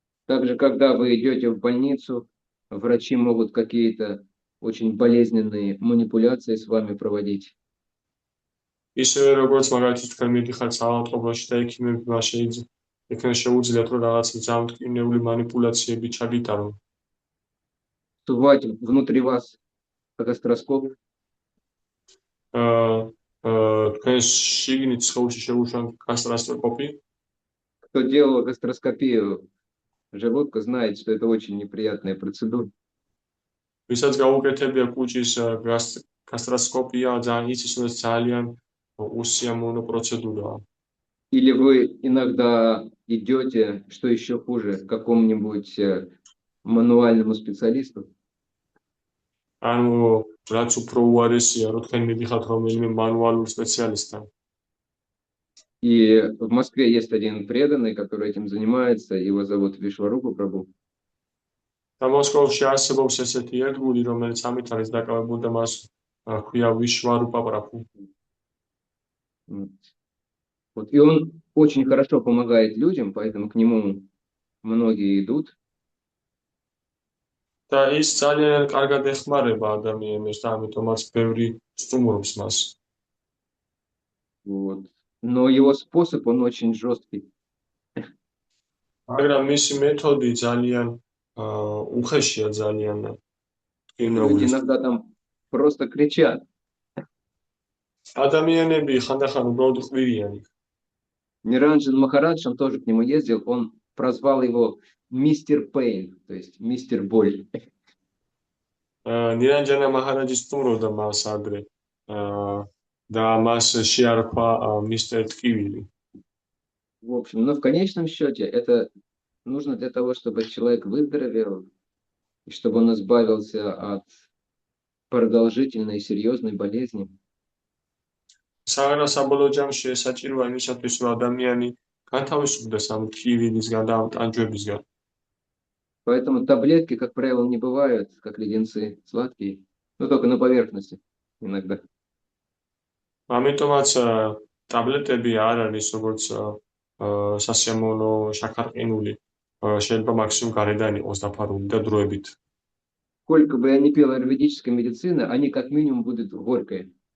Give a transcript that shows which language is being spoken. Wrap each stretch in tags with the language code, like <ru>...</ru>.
<ru>Также, когда вы идете в больницу, врачи могут какие-то очень болезненные манипуляции с вами проводить.</ru> <ka>ისევე როგორც მაგალითად თქვენ მიდიხართ საავადმყოფოში და ექიმები იქნებ შეუძლიათ რომ რაღაც ძალმტკივნეული манипуляციები ჩაგიტარონ.</ka> <ru>Сувать внутри вас гастроскоп.</ru> <ka>თქვენ შიგნით სხეულში შეუშვან გასტროსკოპი.</ka> <ru>Кто делал гастроскопию желудка, знает, что это очень неприятная процедура.</ru> <ka>Виსაც გაუკეთებია კუჭის გასტროსკოპია, ძალიან იცის, რომ ძალიან უსიამოვნო პროცედურაა.</ka> <ru>Или вы иногда идете, что еще хуже, к какому-нибудь мануальному специалисту.</ru> <ka>ანუ რაც უფრო უარესია, რომ თქვენ მიდიხართ რომელიმე მანუალურ სპეციალისტთან.</ka> <ru>И в Москве есть один преданный, который этим занимается, его зовут Вишварупа Прабhu.</ru> <ka>და მოსკოვში არსებობს ესეთი ერთგული, რომელიც ამით არის დაკავებული და მას ჰქვია ვიშვარუპა პრაბჰუ.</ka> <ru>Вот. И он очень хорошо помогает людям, поэтому к нему многие идут.</ru> <ka>და ის ძალიან კარგად ეხმარება ადამიანებს და ამიტომაც ბევრი სტუმრობს მას.</ka> <ru>Вот. Но его способ, он очень жесткий.</ru> <ka>მაგრამ მისი მეთოდი ძალიან უხეშია ძალიან.</ka> <ru>Люди иногда там просто кричат.</ru> <ka>ადამიანები ხანდახან უბრალოდ ყვირიან.</ka> <ru>Ниранджан Махарадж, он тоже к нему ездил, он прозвал его Мистер Пейн, то есть Мистер Боль.</ru> <ka>ნირანჯანა მაჰარაჯი სტუმრობდა მას ადრე და მას შეარქვა მისტერ ტკივილი.</ka> <ru>В общем, но в конечном счете это нужно для того, чтобы человек выздоровел, и чтобы он избавился от продолжительной и серьезной болезни.</ru> <ka>საგანასაბოლოო ჯამში ეს საჭიროა იმისათვის, რომ ადამიანი განთავისუფლდეს ამ ტკივილისგან და ამ ტანჯვებისგან.</ka> <ru>Поэтому таблетки, как правило, не бывают, как леденцы, сладкие, но только на поверхности иногда.</ru> <ka>ამიტომაც ტაბლეტები არ არის როგორც სასიამოვნო შაქარყინული, შეიძლება მაქსიმუმ გარედან იყოს დაფარული და დროებით.</ka> <ru>Сколько бы я ни пил аюрведической медицины, они как минимум будут горькие.</ru>